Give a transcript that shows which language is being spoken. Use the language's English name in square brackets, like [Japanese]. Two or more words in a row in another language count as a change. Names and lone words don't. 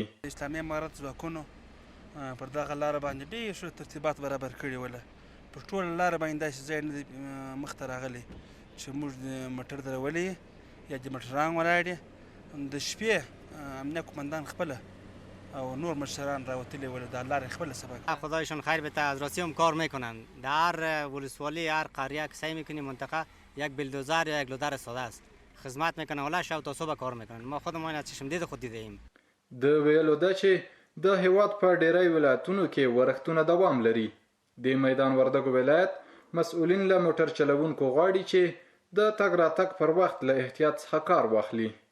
[Pashto] اسلامي امارت ځواکونو پر دغه لاره باندې ډېر ښه ترتیبات برابر کړي وله. پر ټوله لاره باندې داسې ځای نه دی مخته راغلی چې موږ د موټر درولې یا د موټران ولاړ یې د شپې امنیه قمندان خپله او نور مشتران راوتلي ول در لار خپل سبق. [Persian] خدایشون خیر بده، از راستی هم کار میکنن. در هر ولسوالی هر قریه که سعی میکنیم منطقه یک بلدوزر یا یک لودر ساده است خدمت میکنن، ولی شب تا صبح کار میکنن. ما خودمون از چشم دید خود دیدیم. [Pashto] د ویلو ده چې د هیواد په ډیری ولایتونو کې ورښتونه دوام لري. د میدان وردګو ولایت مسؤلین له موټر چلوونکو غواړي چې د تګ راتګ پر وخت له احتیاط څخه کار واخلي.